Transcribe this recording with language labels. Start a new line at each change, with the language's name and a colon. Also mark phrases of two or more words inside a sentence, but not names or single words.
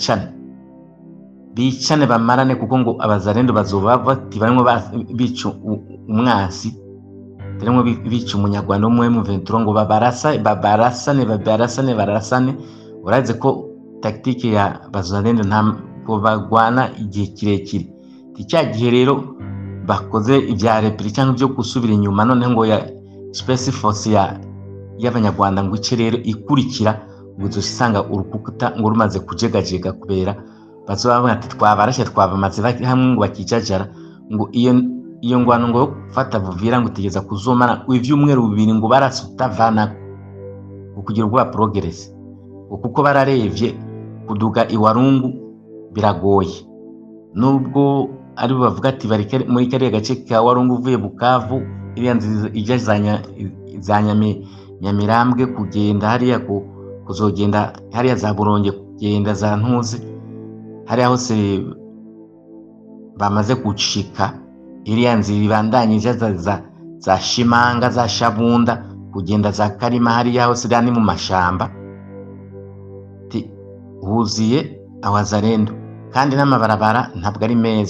Rundi: bicane bamarane, kuko ngo Abazalendo bazoba bati barimo bica umwasi, barimo bica umunyarwanda wo mu M23 ngo barasane. Uraze ko tactique ya Bazalendo ntabwo bagwana igihe kirekire, cya gihe rero bakoze ibya repli cyangwa byo gusubira inyuma, none ngo ya Space Force y'Abanyarwanda ngo ice rero ikurikira ngo uzosanga urukuta ngo rumaze kujegajega, kubera bazoba ati twabarashe twabamaze hamwe ngo bakijajara, ngo iyo ngwano ngo fata Buvira ngo tegeza kuzomana ivyumweru bibiri ngo barasutavana kugira ubwa progress, kuko bararevye kuduga iwarungu biragoye, nubwo ari bavuga ati bari muri kariya gace ka Warungu uvuye Bukavu iriya nziza ijya za Nyamirambwe kugenda hariya kuzogenda hariya za Buronge kugenda za Ntuzi hariya hose bamaze gucika, iriya nzira ibandanyije za Shimanga za Shabunda kugenda za Karima hariya hose ni mu mashamba huziye Abazalendo, kandi n'amabarabara ntabwo ari meza.